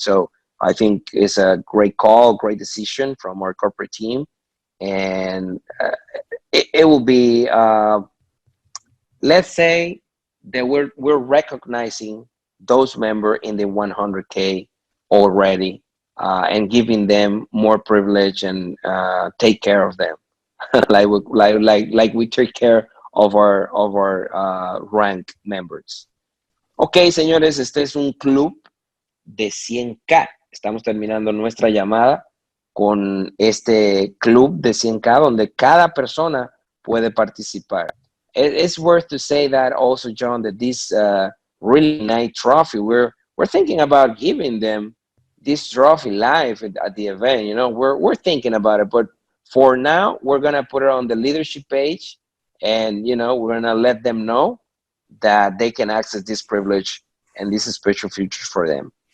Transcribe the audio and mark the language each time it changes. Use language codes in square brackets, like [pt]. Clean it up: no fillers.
[en] So I think it's a great call, great decision from our corporate team, and it will be, let's say that we're recognizing those members in the 100K already, and giving them more privilege, and take care of them like we take care of our rank members. [es] Ok, señores, este es un club de 100K. Estamos terminando nuestra llamada con este club de 100K donde cada persona puede participar. [en] It's worth to say that also, John, that this really nice trophy, we're thinking about giving them this trophy live at the event. You know, we're thinking about it, but for now, we're gonna put it on the leadership page, and you know, we're gonna let them know that they can access this privilege and this special feature for them.